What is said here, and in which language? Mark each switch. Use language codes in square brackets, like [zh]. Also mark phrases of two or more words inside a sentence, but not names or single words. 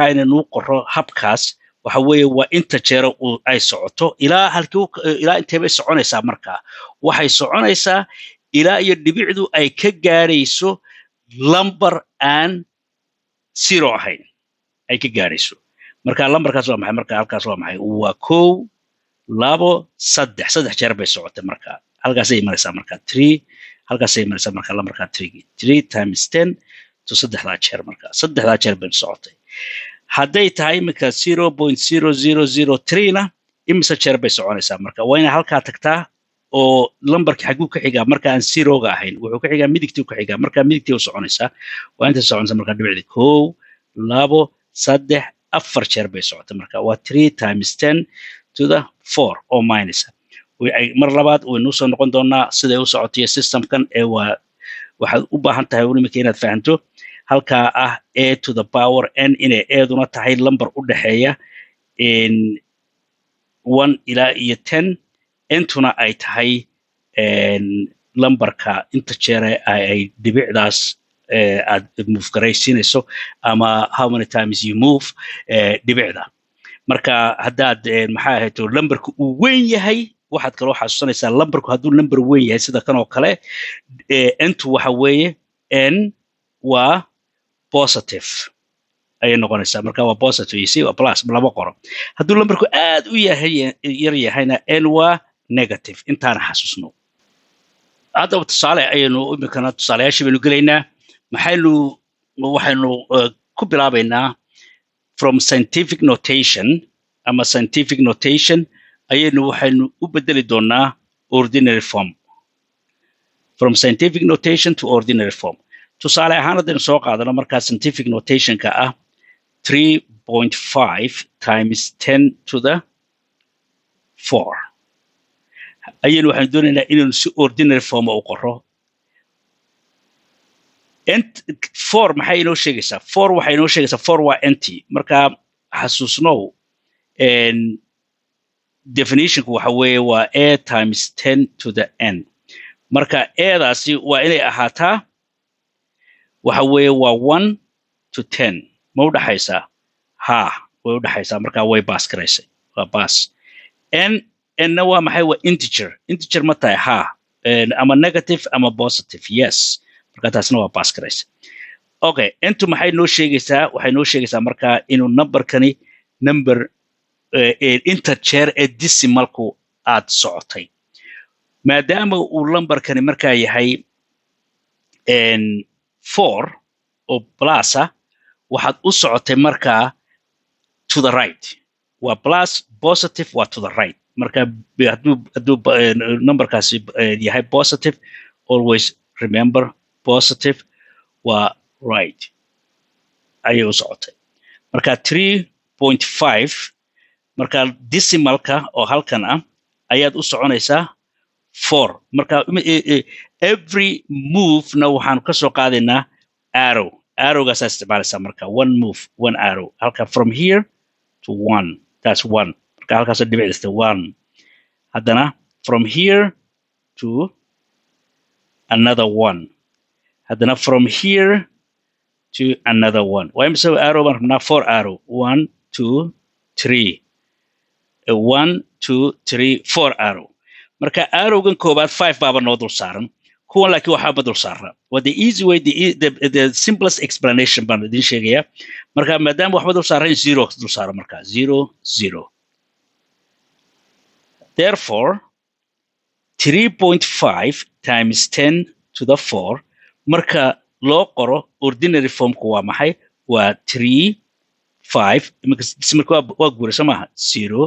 [so] inaynu qoro habkaas waxa weeye waa inta jeer ay socoto ilaa intee bay soconaysaa markaa waxay soconaysaa ilaa iyo dhibicdu ay ka gaarayso number aan zero ahayn ay ka gaarayso marka lambarkaas waa maxay marka halkaas waa maxay waa 1 2 3 saddex jeer bay socotay marka halkaas ay maraysaa marka 3 halkaas ay maraysaa marka lambarka [en] 3 times 10 to [so] saddexda jeer marka saddexda jeer bay socotay hadday tahay marka 0.0003 na imisa jeer bay soconaysaa marka waa inay halkaa tagtaa oo lambarka xaguu ka xigaa marka aan zero-ga ahayn wuxuu ka xigaa midigtii ka xigaa marka midigtii u soconaysaa waa inta soconaysaa marka dhibicdi 1 2 3 4 jeer bay socotay marka waa [en] 3 times 10 to the 4 [so] oo minus mar labaad waynu soo noqon doonaa sida uu socotiyo systemkan ee waxaad u baahan tahay weliba inaad fahanto halka ah [en] a to the power n [so] inay eeduna tahay lambar u dhaxeeya in 1 ilaa iyo 10 entuna ay tahay lambarka inta jeer ay dhibicdaas aad move garaysiinayso ama [en] how many times you move [so] dhibicda marka haddaad maxaa ahayto lambarku uu weyn yahay waxaad kaloo xasuusanaysaa lambarku hadduu lambar weyn yahay sida kan oo kale entu waxa weeye n waa positive ayay noqonaysaa marka waa [en] positive you see [so] waa plus lama qoro hadduu lambarku aad u yahay yar yahayna n waa negative intaana xasuusno haddaba tusaale ayaynu imikana tusaalayaashii baynu gelaynaa waxaynu ku bilaabaynaa [en] from scientific notation [so] ama [en] scientific notation [so] waxaynu u bedeli doonaa [en] ordinary form from scientific notation to ordinary form [so] tusaale ahaan haddaynu soo qaadano markaa [en] scientific notationka [so] ah [en] 3.5 times 10 to the 4 [so] waxaynu doonaynaa inaynu si [en] ordinary form [so] u qoro 4 maxay inoo sheegaysaa 4 waxay inoo sheegaysaa 4 waa empty marka xasuusnow definitionku waxa weeye waa [en] a times 10 to the n [so] marka eedaasi waa inay ahaataa waxa weeye waa 1 to 10 ma u dhaxaysaa way u dhaxaysaa marka way baas garaysay waa baas n waa maxay waa integer ma tahay ama negative ama positive yes marka taasna waa baas garaysay okay intu maxay noo sheegaysaa waxay noo sheegaysaa marka inuu numberkani number inta jeer ee decimalku aad socotay maadaama uu numberkani markaa yahay 4 oo plusa waxaad u socotay markaa [en] to the right [so] waa [en] plus positive [so] waa [en] to the right [so] marka hadduu numberkaasi yahay positive [en] always remember positive [so] waa right ayay u socotay marka 3.5 marka decimalka oo halkan ah ayaad u soconaysaa 4 marka [en] every move [so] na waxaan ka soo qaadaynaa arrowgaas isticmaalaysaa marka [en] one move one arrow [so] halka [en] from here to 1 that's 1 [so] marka halkaas dhibicda 1 haddana [en] from here to another 1 [so] haddana [en] from here to another 1 [so] waa imisa arrow baan rabnaa 4 arrow 1 2 3 1 2 3 4 arrow marka arrowgan koobaad 5 baaba noo dul saaran kuwan laakiin waxba dul saarna waa [en] the easy way the simplest explanation [so] baan idin sheegaya marka maadaama waxba dul saaran 0 dul saaro marka 0 0 [en] therefore 3.5 times 10 to the 4 [so] marka loo qoro [en] ordinary formku [so] waa maxay waa 3 5 marka waa guuraysa maaha 0